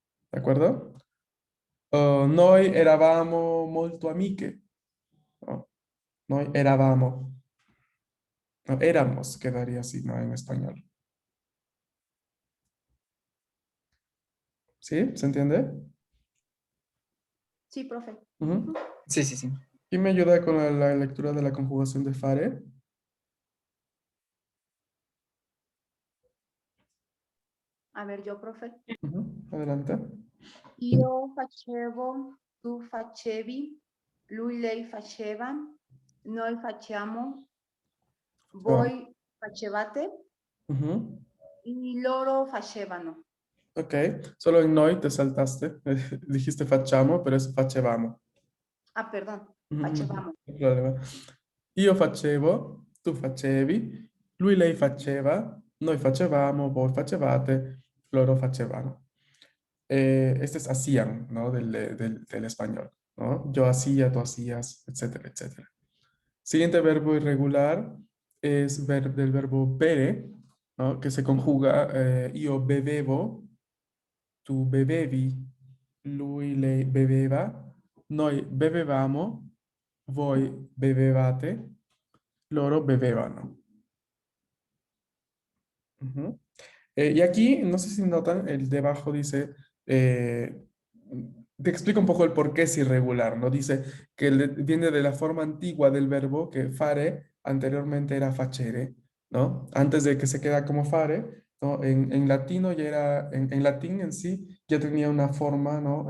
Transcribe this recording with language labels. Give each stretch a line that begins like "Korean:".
Spanish: ¿De acuerdo?
Italian: Noi eravamo molto amiche.
Spanish: ¿No?
Italian: Noi eravamo.
Spanish: No, éramos, quedaría así, ¿no? En español. ¿Sí? ¿Se entiende? Sí, profe. Ujú. Sí, sí, sí. ¿Quién me ayuda con la lectura de la conjugación de fare? A ver, yo, profe. Ujú. Adelante.
Italian: Io facevo, tu facevi, lui, lei faceva, noi facciamo, voi facevate Ujú. y loro facevano.
Spanish: Ok, solo en noi te saltaste. Dijiste facciamo, pero es facevamo. Ah, perdón, Mhm,
Italian: facevamo. non c'è problema. Io facevo, tu facevi, lui, lei faceva, noi facevamo, voi facevate, loro facevano.
Spanish: Este es hacían, ¿no? Del español, ¿no? Yo hacía, tú hacías, etcétera, etcétera. Siguiente verbo irregular es del verbo bere, ¿no? Que se conjuga
Italian: io bevevo, tu bevevi, lui, lei beveva, noi bevevamo, voi bevevate, loro bevevano. Ujú.
Spanish: Y aquí, no sé si notan, el debajo dice, te explico un poco el por qué es irregular, ¿no? Dice que viene de la forma antigua del verbo, que fare anteriormente era facere, ¿no? Antes de que se queda como fare, ¿no? En latino ya era, en latín en sí, ya tenía una forma, ¿no?